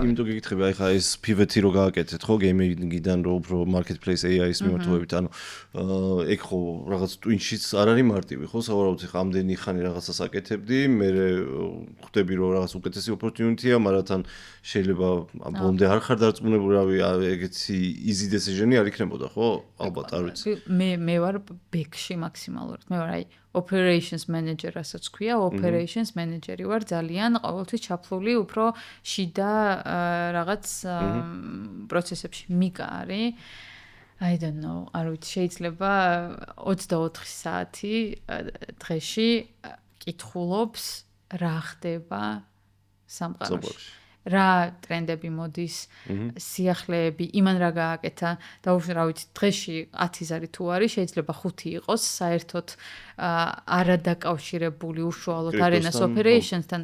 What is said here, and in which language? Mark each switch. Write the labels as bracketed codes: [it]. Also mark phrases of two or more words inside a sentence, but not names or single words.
[ka] იმიტომ გეკითხები, აი ხა ეს pivot-ი რო გააკეთეთ, ხო, gaming-დან რო უფრო [en] marketplace AI-ის [ka] მიმართულებით, ანუ ეგ ხო რაღაც twin-შიც არ არის მარტივი, ხო, სავარაუდოდ ხა ამდენი ხანი რაღაცას აკეთებდი, მე ხვდები რომ რაღაც უკეთესი opportunity-ა, მაგრამ თან შეიძლება ბოლომდე არ ხარ დარწმუნებული, რავი, ეგეთი [en] easy decision-ი [ka] არ იქნებოდა, ხო? ალბათ არ ვიცი. მე ვარ ბექში მაქსიმალურად. მე ვარ აი [en] operations manager [ka] რასაც ქვია, [en] operations manager-ი [ka] ვარ ძალიან ყოველთვის ჩაფლული უფრო შიდა რაღაც პროცესებში. მიკა არის [en] I don't know, [ka] არ ვიცი, შეიძლება 24 საათი დღეში კითხულობს რა ხდება სამყაროში. რა ტრენდები მოდის, სიახლეები, იმან რა გააკეთა, რა ვიცი, დღეში 10 ზარი თუ არის, შეიძლება 5 იყოს, საერთოდ არადაკავშირებული უშუალოდ არენას operations-თან.